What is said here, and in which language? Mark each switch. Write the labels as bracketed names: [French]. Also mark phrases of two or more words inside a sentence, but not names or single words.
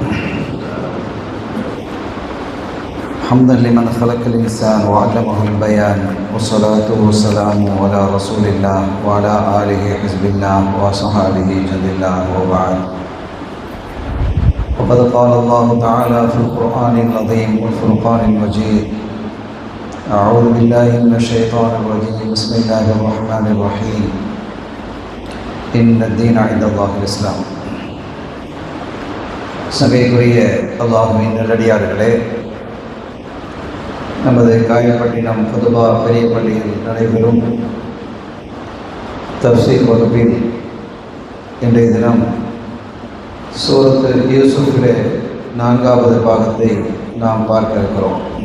[Arabic] حمدا لمن خلق الإنسان وعلمه البيان، والصلاة والسلام على رسول الله وعلى آله حزب الله وصحابه جند الله، وبعد. وقد قال الله تعالى في القرآن العظيم والفرقان المجيد: أعوذ بالله من الشيطان الرجيم، بسم الله الرحمن الرحيم. الدين عند الله الإسلام. [Tamil] சபைக்குரிய அல்லாஹ்வின் நல்லடியார்களே, நமது காயல்பட்டினம் பொதுவா பெரிய பள்ளியில் நடைபெறும் தஃப்சீர் வகுப்பில் இன்றைய தினம் சூரத்து யூசுஃபிலே 4வது பாகத்தை நாம் பார்க்க இருக்கிறோம்.